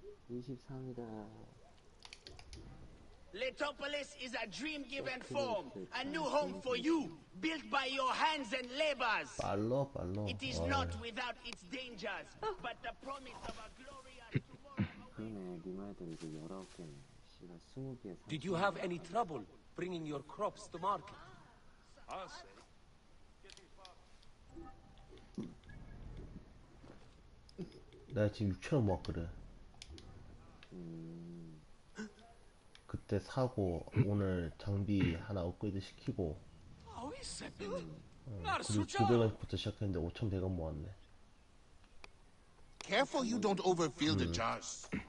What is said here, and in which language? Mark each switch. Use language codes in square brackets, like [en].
[ko] 23이다. [en] Letopolis is a dream given form, a new home for you, built by your hands and labors. 빨로. It is not without its dangers, but the promise of a glorious tomorrow. [ko] 그러네, 네 말대로 이제 19개네. 씨발 20개에 [en] Did you have any trouble bringing your crops to market? I'll say. [ko] 내가 지금 6,000원 모았거든. 그때 사고 오늘 장비 하나 업그레이드 시키고 그리고 900원부터 시작했는데 5,100원 모았네. [en] Careful you don't overfill the jars.